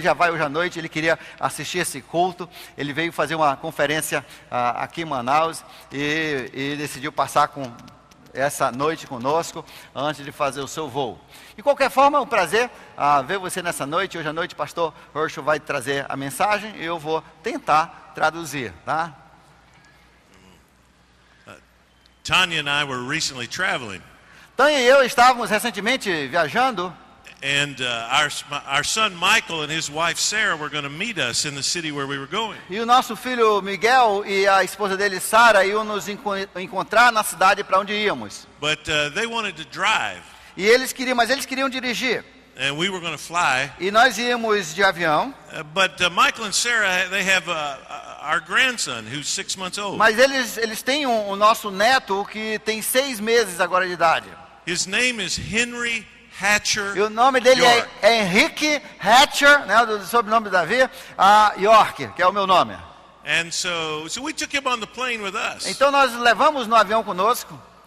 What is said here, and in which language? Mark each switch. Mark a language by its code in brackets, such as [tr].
[pt] Ele já vai hoje à noite, ele queria assistir esse culto. Ele veio fazer uma conferência aqui em Manaus e decidiu passar com essa noite conosco antes de fazer o seu voo. De qualquer forma, é um prazer ver você nessa noite. Hoje à noite o pastor Herschel vai trazer a mensagem e eu vou tentar traduzir, tá? [en] Tanya and I were recently traveling. [pt] Tânia e eu estávamos recentemente viajando. [en] And our son Michael and his wife Sarah were going to meet us in the city where we were going. [pt] E o nosso filho Miguel e a esposa dele Sara iam nos encontrar na cidade para onde íamos. [en] But they wanted to drive. [pt] E eles queriam dirigir. [en] And we were going to fly. [pt] E nós íamos de avião. [en] But Michael and Sarah, they have our grandson who's 6 months old. [pt] Mas eles têm o nosso neto que tem 6 meses agora de idade. [en] His name is Henry Hatcher. [pt] E o nome dele é Henrique Hatcher, né, do sobrenome do Davi, York, que é o meu nome. [en] And so we took him on the plane with us. [pt] Então nós levamos no avião conosco.